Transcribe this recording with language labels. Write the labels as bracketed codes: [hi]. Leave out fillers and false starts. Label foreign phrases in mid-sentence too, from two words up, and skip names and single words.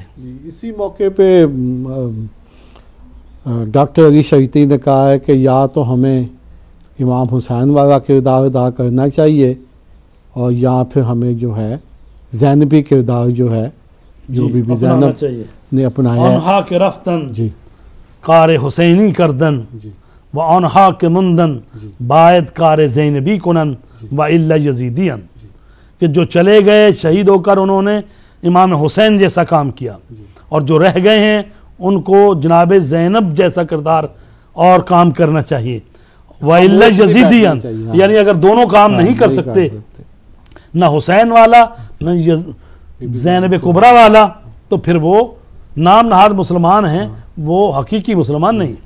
[ur] اسی موقع پہ ڈاکٹر علی شریعتی نے کہا ہے کہ یا تو ہمیں امام حسین والا کردار ادا کرنا چاہیے، اور یا پھر ہمیں جو ہے زینبی کردار جو ہے جو بی بی زینب نے اپنایا ہے، [fa] آنہا کے رفتن [ur] جی [fa] کار حسینی کردن، [ur] جی [fa] و آنہا کے مندن باید کار زینبی کنن و الا یزیدین، [ur] کہ جو چلے گئے شہید ہو کر انہوں نے امام حسین جیسا کام کیا، اور جو رہ گئے ہیں ان کو جناب زینب جیسا کردار اور کام کرنا چاہیے، [ar] وَإِلَّا يَزِيدِيًا، [ur] یعنی اگر دونوں کام نہیں کر سکتے، نہ حسین والا نہ زینب کبریٰ والا، تو پھر وہ نام نہاد مسلمان ہیں، وہ حقیقی مسلمان نہیں۔